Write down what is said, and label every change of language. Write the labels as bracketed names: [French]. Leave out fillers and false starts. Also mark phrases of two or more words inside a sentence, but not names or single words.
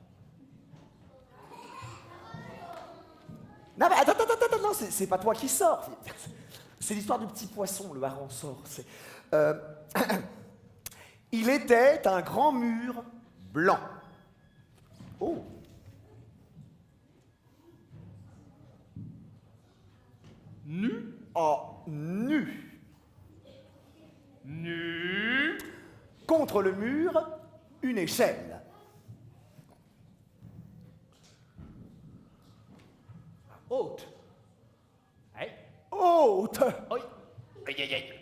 [French] Non, mais attends, non, c'est pas toi qui sors. C'est l'histoire du petit poisson, le hareng sort. Il était un grand mur blanc. Oh. Nu. Oh, nu. Contre le mur, une échelle. Haute. Haute. Oui. Aïe aïe aïe.